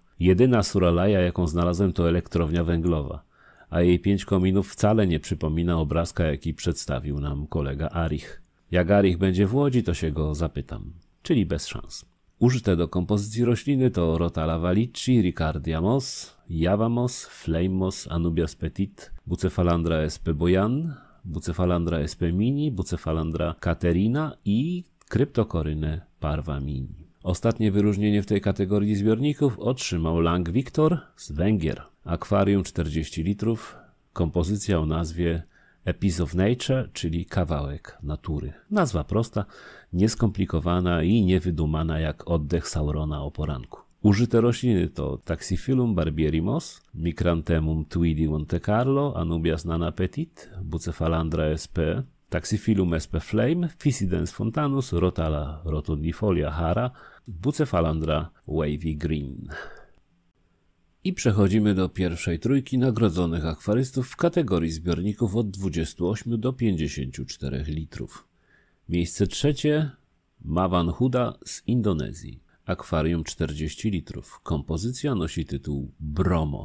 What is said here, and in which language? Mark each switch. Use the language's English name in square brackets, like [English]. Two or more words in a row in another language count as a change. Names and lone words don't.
[Polish] Jedyna Suralaya, jaką znalazłem, to elektrownia węglowa, a jej 5 kominów wcale nie przypomina obrazka, jaki przedstawił nam kolega Arich. Jak Arich będzie w Łodzi, to się go zapytam, czyli bez szans. Użyte do kompozycji rośliny to Rotala vallici, Ricardia moss, Java moss, Flame moss, Anubias petit, Bucephalandra sp. boyan, Bucephalandra sp. mini, Bucephalandra caterina i Cryptocoryne parva mini. Ostatnie wyróżnienie w tej kategorii zbiorników otrzymał Lang Victor z Węgier. Akwarium 40 litrów, kompozycja o nazwie A Piece of Nature, czyli kawałek natury. Nazwa prosta, nieskomplikowana i niewydumana jak oddech Saurona o poranku. Użyte rośliny to Taxiphyllum barbieri moss, Micranthemum tweedi Monte Carlo, Anubias nana petit, Bucephalandra sp. Taxiphyllum sp. flame, Physidens fontanus, Rotala rotundifolia Hara, Bucephalandra wavy green. I przechodzimy do pierwszej trójki nagrodzonych akwarystów w kategorii zbiorników od 28 do 54 litrów. Miejsce trzecie Mavan Huda z Indonezji. Akwarium 40 litrów. Kompozycja nosi tytuł Bromo.